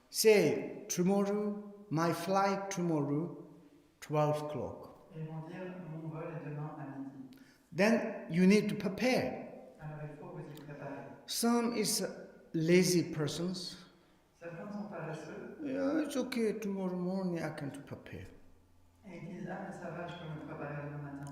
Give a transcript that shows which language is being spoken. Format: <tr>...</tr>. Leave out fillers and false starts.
<en>Say, tomorrow, my flight tomorrow, 12 o'clock.</en> <fr>Et ils vont dire, mon vol est demain à midi.</fr> <en>Then you need to prepare.</en> <fr>Alors il faut vous y préparer.</fr> <en>Some is lazy persons.</en> <fr>Certains sont paresseux.</fr> <en>Yeah, it's okay, tomorrow morning I can prepare.</en> <fr>Et ils disent, ah mais ça va, je peux me préparer demain matin.</fr>